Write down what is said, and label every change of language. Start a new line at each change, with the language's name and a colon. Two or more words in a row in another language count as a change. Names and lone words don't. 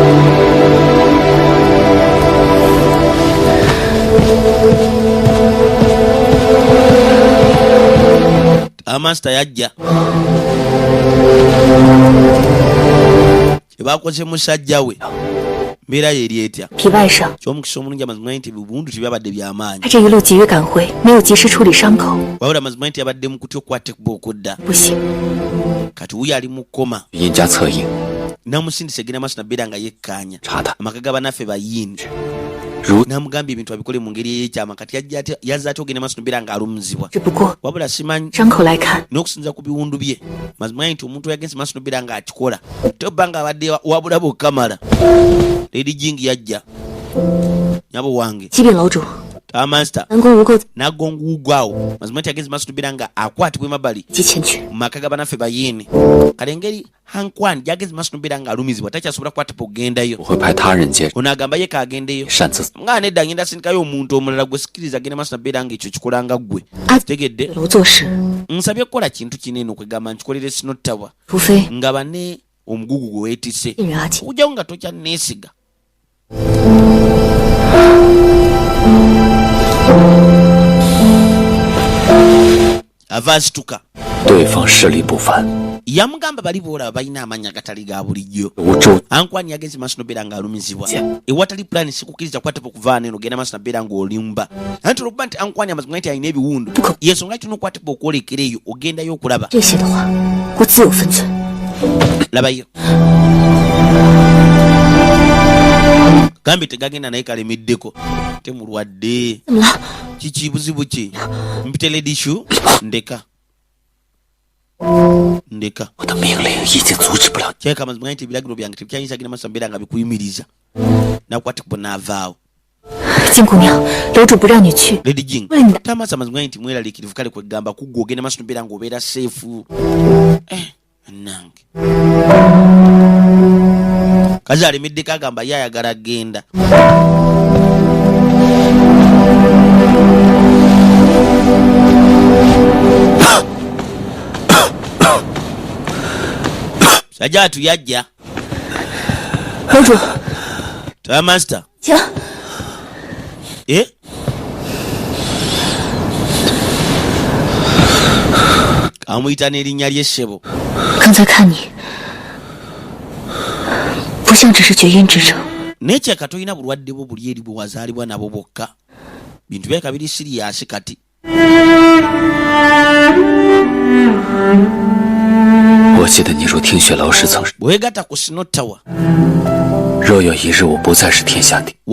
Ganda: amaster yajja kyebakoze musajja we mbeera yeri etya
Chinese: 皮外伤，
Ganda: kyomukisa omulungi amazima nti bibundu tebyabadde byamaanyi
Chinese: 他这一路急于赶回，没有及时处理伤口，
Ganda: wabula amazima nti yabadde mu kutya okukwata ekuba okudda
Chinese: 不行。
Ganda: kati wuyo ali mu kkoma
Chinese: 殷家策应，
Ganda: namusindisa egenda maaso nabeera nga yekkaanya
Chinese: 查他
Ganda: amaka ga bannaffe bayini
Chinese: 如
Ganda: namugambye ebintu abikole mu ngeri ey'ekyama kati yazza ate ogenda maaso nobeera nga alumuzibwa
Chinese: 只不过
Ganda: wabula simanyi
Chinese: 伤口来看，
Ganda: n'okusinza ku biwundu bye mazima nti omuntu yagenze maaso nobeera nga akikola tobba nga abadde wabulabe okamala Lady Jing yajja nyabo wange
Chinese: 启禀楼主，
Ganda: amaster
Chinese: 南宫无垢
Ganda: nagonguugwawo mazima nti yagenze maaso nobeera nga akwatibwa emabbali
Chinese: 及前去，
Ganda: mu maka ga bannaffe bayini kale engeri hankwani gyagenze maaso nobeera nga alumizibwa takyasobola kukwatibwa okugendayo
Chinese: 我会派他人接
Ganda: ono agamba ye kaagendeyo
Chinese: 擅自
Ganda: nga nedda ngenda sindikayo omuntu omulala gwe sikiriza agenda maaso nabeera nga ekyo kikola nga ggwe tegedde
Chinese: 楼做事，
Ganda: nsabye kukola kintu kinene okwegamba nkikolere sinottawa
Chinese: 除非
Ganda: nga bane omugugu gwe weetisse
Chinese: 信任阿锦。
Ganda: okugyawo nga tokyanneesiga ava asituka
Chinese: 对方势力不凡，
Ganda: yamugamba bali boolaba balina amannya agatali ga bulijjo
Chinese: 无周
Ganda: ankwani yagenze maaso nobeera nga alumizibwa ewatali pulani sikukiriza kukwatapa okuvaana eno ogenda maaso nabeera nga olimba anti olwokuba nti ankwani amazima nti alina ebiwundu yensonga kituna okukwatapa okwolekera eyo ogendayo okulaba
Chinese: 这些的话，我自有分寸。
Ganda: labayo gambye tegagenda naye kalemiddeko temulwadde
Chinese: 怎么了？
Ganda: kiki buzibu ki mpite ledishu ndeka ndeka
Chinese: 我的命令已经阻止不了。
Ganda: kyeka amazima nti ebiragiro byange tebyayinza genda maaso nabeera nga bikuyimiriza nakwatikubo naavaawo
Chinese: 金姑娘，楼主不让你去，
Ganda: Lady Jing
Chinese: 为了你的
Ganda: tamasa amazima nti mweraliikirivu kale kwegamba kuggwa ogenda maaso nobeera nga obeera seefu nange kazi alemiddeko agamba ye ayagala genda. Sajatu yajja.
Chinese: 楼主，
Ganda: Toya master.
Chinese: 行，
Ganda: Amuyita n'erinnya ly'essebo.
Chinese: 刚才看你，不像只是绝阴之症。
Ganda: Naye kyeka tolina bulwadde bwo buli eri bwe wazaalibwa nabo bwokka. Bintu byeka biri siriyasi kati.
Chinese: 我记得你如听雪老师曾说，
Ganda: Bwegatta ku Snow Tower
Chinese: 若有一日我不再是天下第一，